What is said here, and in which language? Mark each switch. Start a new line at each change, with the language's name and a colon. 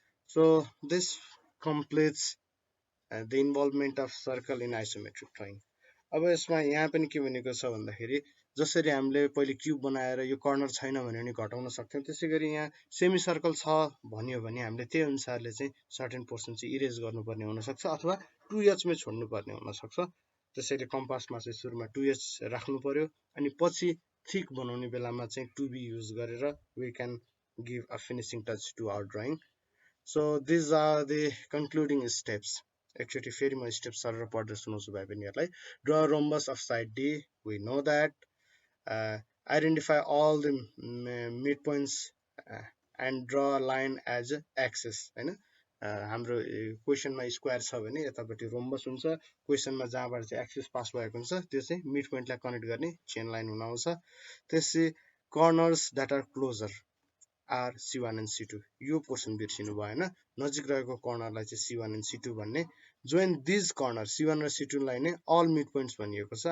English: So this completes the involvement of circle in isometric drawing.
Nepali: अब यसमा यहाँ पनि के भनेको छ भन्दाखेरि जसरी हामीले पहिले क्युब बनाएर यो कर्नर छैन भने पनि घटाउन सक्थ्यौँ, त्यसै गरी यहाँ सेमी सर्कल छ भन्यो भने हामीले त्यही अनुसारले चाहिँ सर्टेन पोर्सन चाहिँ इरेज गर्नुपर्ने हुनसक्छ अथवा 2H मै छोड्नुपर्ने हुनसक्छ। त्यसैले कम्पासमा चाहिँ सुरुमा 2H राख्नु पर्यो अनि पछि थिक बनाउने बेलामा चाहिँ 2B युज गरेर
English: We can give a finishing touch to our drawing. So these are the concluding steps.
Nepali: एकचोटि फेरि म स्टेप सरेर पढ्दै सुनाउँछु भाइ बहिनीहरूलाई।
English: Draw rhombus of side D, we know that. Identify all the midpoints and draw a line as axis हैन।
Nepali: हाम्रो क्वेसनमा square छ भने यतापट्टि रोम्बस हुन्छ, क्वेसनमा जहाँबाट चाहिँ एक्सिस पास भएको हुन्छ त्यो चाहिँ मिड पोइन्टलाई कनेक्ट गर्ने चेन लाइन हुन आउँछ।
English: त्यसै corners that are closer are C1 and C2,
Nepali: यो पोर्सन बिर्सिनु भएन। नजिक रहेको कर्नरलाई चाहिँ C1 and C2 भन्ने।
English: join these corner
Nepali: C1 र C2 लाई नै अल मिड पोइन्ट्स भनिएको छ।